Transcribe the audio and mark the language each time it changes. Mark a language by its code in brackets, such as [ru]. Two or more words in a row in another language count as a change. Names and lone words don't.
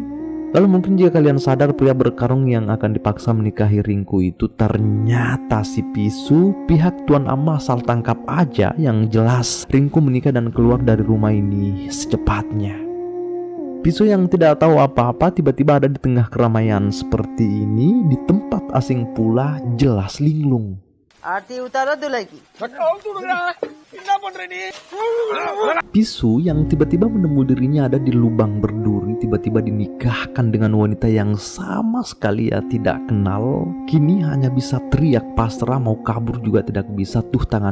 [id] Lalu mungkin jika kalian sadar, pria berkarung yang akan dipaksa menikahi Rinku itu ternyata si Pisu. Pihak Tuan Amma asal tangkap aja. Yang jelas Rinku menikah dan keluar dari rumah ini secepatnya. Pisu yang tidak tahu apa-apa tiba-tiba ada di tengah keramaian seperti ini. Di tempat asing pula, jelas linglung. [hi] आरती उतारो दूल्हे की। [id] Pisu yang tiba-tiba menemui dirinya ada di lubang berduri, tiba-tiba dinikahkan dengan wanita yang sama sekali ia tidak kenal. Kini hanya bisa teriak pasrah, mau kabur juga tidak bisa.